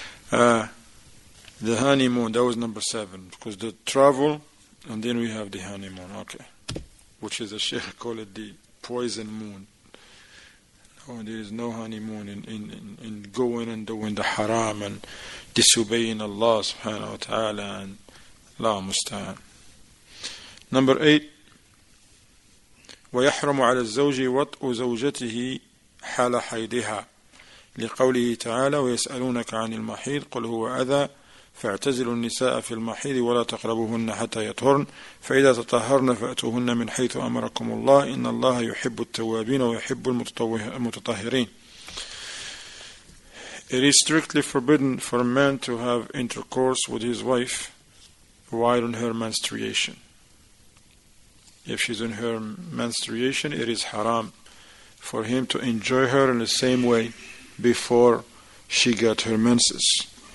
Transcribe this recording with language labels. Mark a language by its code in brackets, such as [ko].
[en] The honeymoon, that was number 7, because the travel, and then we have the honeymoon, okay, which is the Shaykh call it the poison moon. Oh, there is no honeymoon in going and doing the haram and disobeying Allah subhanahu wa ta'ala, and Allah musta'an. Number 8, [ar] ويحرم على الزوج وطء زوجته حال حيضها لقوله تعالى ويسألونك عن المحيض قل هو أذى فاعتزلوا النساء في المحيض ولا تقربوهن حتى يطهرن فإذا تطهرن فأتوهن من حيث أمركم الله إن الله يحب التوابين ويحب المتطهرين. [en] It is strictly forbidden for a man to have intercourse with his wife while in her menstruation. If she's in her menstruation, it is haram for him to enjoy her in the same way before she got her menses.